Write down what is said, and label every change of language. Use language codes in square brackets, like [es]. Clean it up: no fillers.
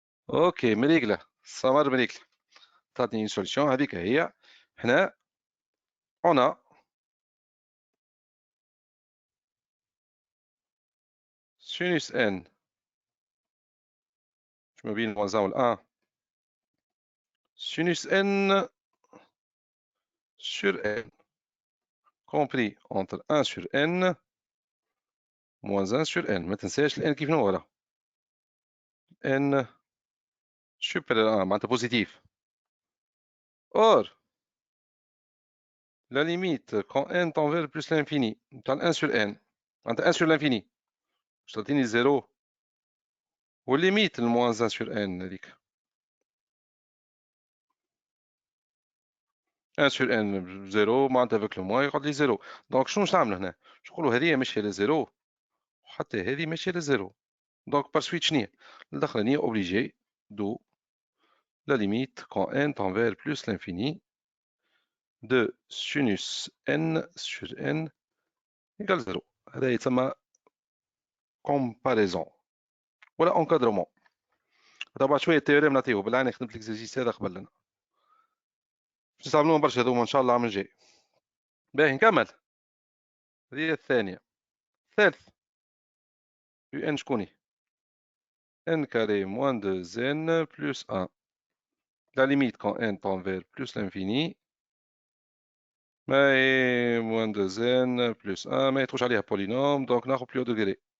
[ar] اوكي مريقلة سمر مريقلة. تعطيني [fr] une solution [ar] هذيك هي. هنا [fr] on a sinus n [ar] ما بين [fr] moins 1 و 1 sinus n sur n compris entre 1 sur n moins 1 sur n. [ar] ما تنساش ال n كيف نورا n [fr] supérieur à 1 [ar] معناتها positif. [fr] Or la limite quand n tend vers plus l'infini [ar] تاع [fr] 1 sur n معناتها 1 sur l'infini [ar] باش تعطيني [fr] 0 والليميت moins 1 sur n هذيك 1 sur n 0 معناتها avec le moins [ar] يقعد لي [fr] 0. [ar] دونك شنو باش نعمل هنا؟ باش نقولوا هذه ماشيه ل0 وحتى هذه ماشيه ل0. دونك بار سويت شنيا الاخرانيه [fr] obligé دو la limite quand n tend vers plus l'infini de sinus n sur n égale 0. [ar] هذا يتسمى comparaison ولا encadrement. هذا بعد شويه التيوريم نعطيه بالعين. خدمت ليكزيرسيس هذا قبل لنا باش نستعملوهم برشا هذوما ان شاء الله العام الجاي. باهي نكمل. هذه الثانيه. الثالث يو ان شكوني [fr] n carré moins 2n plus 1. La limite quand n tend vers plus l'infini [ar] ما هي [fr] moins 2n plus 1 [ar] ما يدخلش عليها بولينوم دونك ناخذ بلو دوغري.